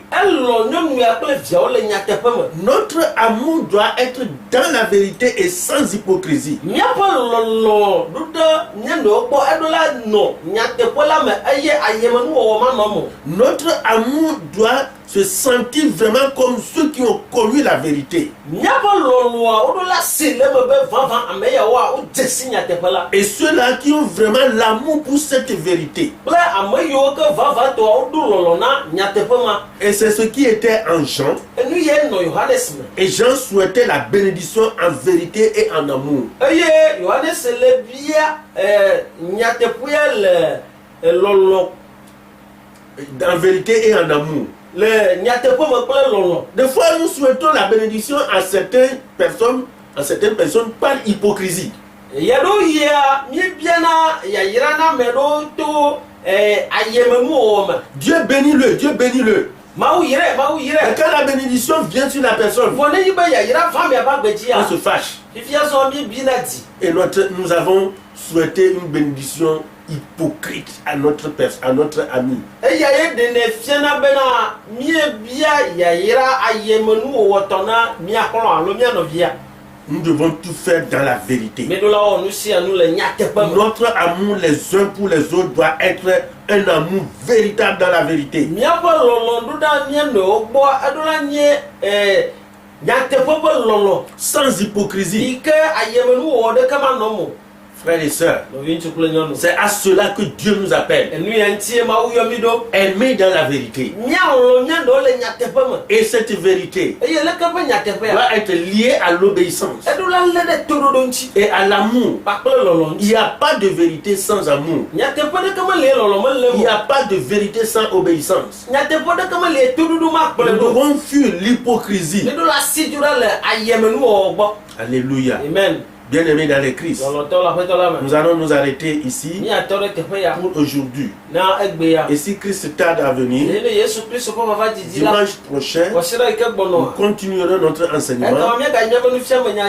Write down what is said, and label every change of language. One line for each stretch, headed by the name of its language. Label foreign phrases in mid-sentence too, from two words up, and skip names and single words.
Ewe: Elɔ nyɔnu ya kple viawo le nyateƒe me.
French: Notre amour doit être dans la vérité et sans hypocrisie.
Ewe: Míaƒe lɔlɔ ɖo ɖe míanɔwo gbɔ eɖo la nɔ nyateƒe la me eye ayemenuwɔwɔ manɔ mo.
French: Notre amour doit se sentir vraiment comme ceux qui ont connu la vérité.
Ewe: Míaƒe lɔlɔa woɖo la si le me be vavã ame yawoa wodze si nyateƒe la.
French: Et ceux-là qui ont vraiment l'amour pour cette vérité.
Ewe: Kple ame yiwo ke vavãtɔa woɖo lɔlɔ na nyateƒe ma.
French: Et c'est ce qui était en Jean.
Ewe: Enu ye nɔ Yohanes me.
French: Et Jean souhaitait la bénédiction en vérité et en amour.
Ewe: Eye Yohanes le bia nyateƒea le lɔlɔ
French: En vérité et en amour.
Ewe: le nyateƒe me kple lɔlɔ.
French: Des fois, nous souhaitons la bénédiction à certaines personnes par hypocrisie.
Ewe: Yeɖo yia míebiana yayra na ame ɖewo to ayemenuwɔwɔ me.
French: Dieu bénit-le, Dieu bénit-le.
Ewe: Mawu yire, Mawu
French: Et
Ewe: yire.
French: quand la bénédiction vient sur la personne,
Ewe: Vɔ ne nyi be yayra va miaba gbedzi
French: on
Ewe: ya.
French: se fâche.
Ewe: Fifia zɔ míebina di.
French: Et nous avons souhaité une bénédiction hypocrite à notre ami.
Ewe: Eya ye ɖene fiana bena míebia yayra ayemenuwɔwɔ tɔ na míaxlɔ alo míanɔvia.
French: Nous devons tout faire dans la vérité.
Ewe: Míeɖo la wɔ nu sia nu le nyateƒe me.
French: Notre amour les uns pour les autres doit être un amour véritable dans la vérité.
Ewe: Míaƒe lɔlɔ ɖo ɖa míanɔwo gbɔ eɖo la nye nyateƒe ƒe lɔlɔ
French: Sans hypocrisie.
Ewe: yi ke ayemenuwɔwɔ ɖeke manɔ mo.
French: Frères et sœurs,
Ewe: Nɔvi ŋutsu kple nyɔnu.
French: c'est à cela que Dieu nous appelle.
Ewe: Enu ya ŋutie Mawu yɔ mí ɖo.
French: Aimer dans la vérité.
Ewe: Míalɔ míaɖewo le nyateƒe me.
French: Et cette vérité
Ewe: Eye leke ƒe nyateƒea?
French: doit être liée à l'obéissance
Ewe: Eɖo la lé ɖe toɖoɖo ŋuti.
French: et à l'amour.
Ewe: Kpakple lɔlɔ
French: Il
Ewe: ŋuti.
French: n'y a pas de vérité sans amour.
Ewe: Nyateƒe ɖeke me le lɔlɔ me le
French: Il n'y
Ewe: mo.
French: a pas de vérité sans obéissance.
Ewe: Nyateƒe ɖeke me le toɖoɖo ma
French: Nous
Ewe: kplɔe ɖo.
French: devons fuir l'hypocrisie.
Ewe: Míeɖo la asi dzo ɖa le ayemenuwɔwɔ gbɔ.
French: Alléluia. Amen. Bien-aimés dans les Christ,
Ewe: Lɔlɔtɔ le aƒetɔ la me.
French: nous allons nous arrêter ici
Ewe: Míatɔ ɖe teƒe ya
French: pour aujourd'hui.
Ewe: na egbe ya.
French: Et si Christ tarde à venir,
Ewe: Eye ne Yesu Kristo ƒe vava didi la.
French: dimanche prochain,
Ewe: Wɔsi ɖe yi ke
French: nous
Ewe: gbɔnɔa.
French: continuerons notre enseignement
Ewe: Ekama míaga míaƒe nufiame nya